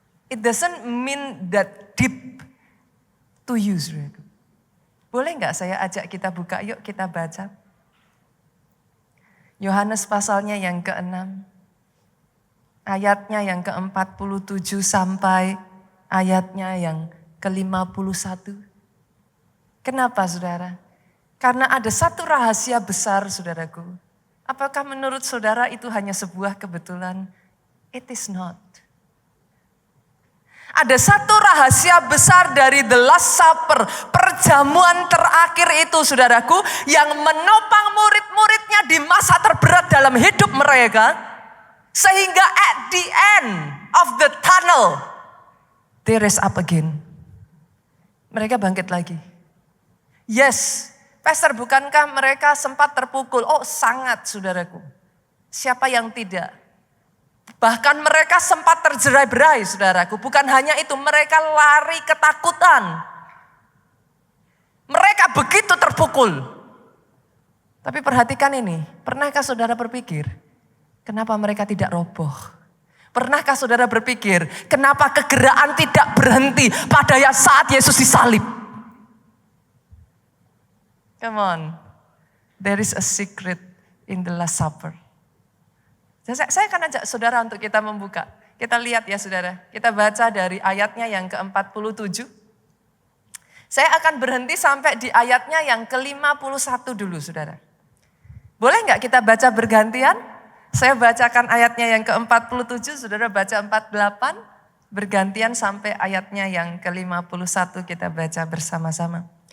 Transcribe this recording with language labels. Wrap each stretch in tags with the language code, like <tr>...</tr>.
<en>It doesn't mean that deep to you, saudara.</en> <id>Boleh nggak saya ajak kita buka, yuk kita baca. Yohanes pasalnya yang ke-6, ayatnya yang ke-47 sampai ayatnya yang ke-51. Kenapa saudara? Karena ada satu rahasia besar saudaraku. Apakah menurut saudara itu hanya sebuah kebetulan?</id> <en>It is not.</en> <id>Ada satu rahasia besar dari the Last Supper, perjamuan terakhir itu saudaraku, yang menopang murid-muridnya di masa terberat dalam hidup mereka. Sehingga</id> <en>at the end of the tunnel, they rise up again.</en> <id>Mereka bangkit lagi.</id> <en>Yes, Pastor,</en> <id>bukankah mereka sempat terpukul? Oh sangat saudaraku. Siapa yang tidak? Bahkan mereka sempat terjerai-berai saudaraku. Bukan hanya itu, mereka lari ketakutan. Mereka begitu terpukul. Tapi perhatikan ini, pernahkah saudara berpikir, kenapa mereka tidak roboh? Pernahkah saudara berpikir, kenapa kegerakan tidak berhenti pada saat Yesus disalib?</id> <en>Come on, there is a secret in the Last Supper.</en> <id>Saya akan ajak saudara untuk kita membuka. Kita lihat ya saudara, kita baca dari ayatnya yang ke-47. Saya akan berhenti sampai di ayatnya yang ke-51 dulu saudara. Boleh nggak kita baca bergantian? Saya bacakan ayatnya yang ke-47, saudara baca 48, bergantian sampai ayatnya yang ke-51 kita baca bersama-sama.</id>